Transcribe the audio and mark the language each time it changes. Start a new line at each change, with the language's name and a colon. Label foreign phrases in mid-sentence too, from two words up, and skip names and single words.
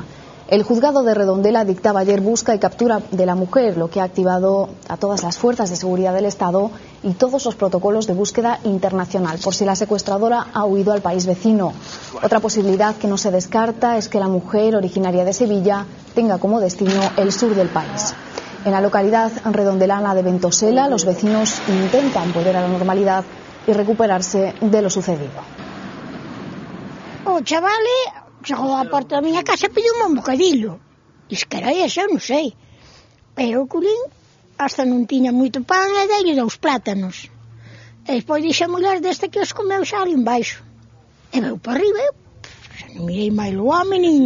Spanish: El juzgado de Redondela dictaba ayer busca y captura de la mujer, lo que ha activado a todas las fuerzas de seguridad del Estado y todos los protocolos de búsqueda internacional, por si la secuestradora ha huido al país vecino. Otra posibilidad que no se descarta es que la mujer, originaria de Sevilla, tenga como destino el sur del país. En la localidad redondelana de Ventosela, los vecinos intentan volver a la normalidad y recuperarse de lo sucedido.
Galician: O chavale chegou á porta da miña casa e pediu un bocadillo. Diz que era ese, eu non sei. Pero o culín hasta non tiña moito pan e dei-lhe 2 plátanos. E despois dixe a mulher deste que os comeu xa ali embaixo. E veu para arriba, eu xa non mirei máis o home nin...